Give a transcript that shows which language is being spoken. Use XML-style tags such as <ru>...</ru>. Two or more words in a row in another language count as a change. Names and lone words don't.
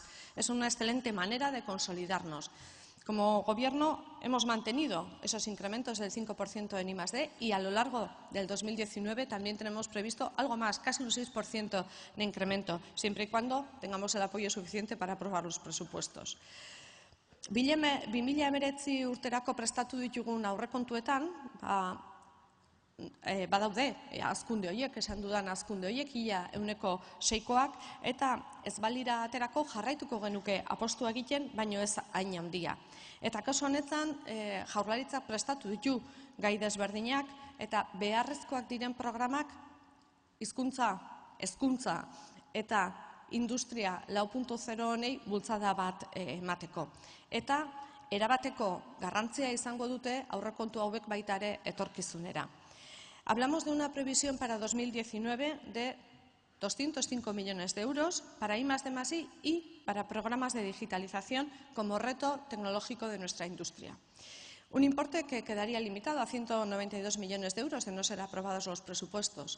<es>Es una excelente manera de consolidarnos. Como Gobierno hemos mantenido esos incrementos del 5% en I+D y a lo largo del 2019 también tenemos previsto algo más, casi un 6% de incremento, siempre y cuando tengamos el apoyo suficiente para aprobar los presupuestos.</es> <eu>2019 urterako prestatu ditugun aurrekontuetan, badaude hazkunde horiek, esan dudan hazkunde horiek, 6%, eta ez balira aterako jarraituko genuke apostua egiten, baino ez hain handia. Eta kasu honetan Jaurlaritzak prestatu ditu gai desberdinak eta beharrezkoak diren programak hizkuntza, hezkuntza eta industria 4.0 honei bultzada bat emateko. Eta erabateko garrantzia izango dute aurrekontu hauek baita ere etorkizunera.</eu> <es>Hablamos de una previsión para 2019 de 205 millones de euros para I+D+I y para programas de digitalización como reto tecnológico de nuestra industria. Un importe que quedaría limitado a 192 millones de euros de no ser aprobados los presupuestos.</es>